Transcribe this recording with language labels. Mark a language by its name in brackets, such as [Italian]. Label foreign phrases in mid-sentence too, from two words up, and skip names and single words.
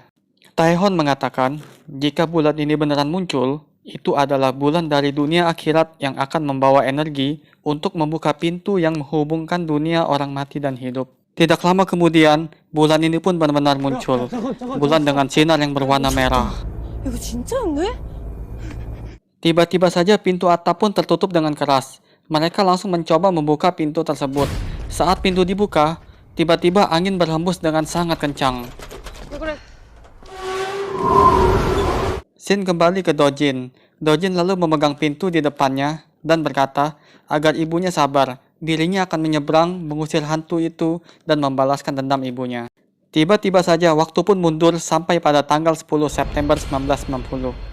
[Indonesian] Taehon mengatakan, jika bulan ini beneran muncul, itu adalah bulan dari dunia akhirat yang akan membawa energi untuk membuka pintu yang menghubungkan dunia orang mati dan hidup. Tidak lama kemudian, bulan ini pun benar-benar muncul. Bulan dengan sinar yang berwarna merah. [Korean] 이거 진짜였네? [Indonesian] Tiba-tiba saja pintu atap pun tertutup dengan keras. Mereka langsung mencoba membuka pintu tersebut. Saat pintu dibuka, tiba-tiba angin berhembus dengan sangat kencang. [Korean] 왜 그래? [Indonesian] Shin kembali ke Dojin. Dojin lalu memegang pintu di depannya dan berkata agar ibunya sabar. Dirinya akan menyeberang, mengusir hantu itu, dan membalaskan dendam ibunya. Tiba-tiba saja waktu pun mundur sampai pada tanggal 10 September 1990.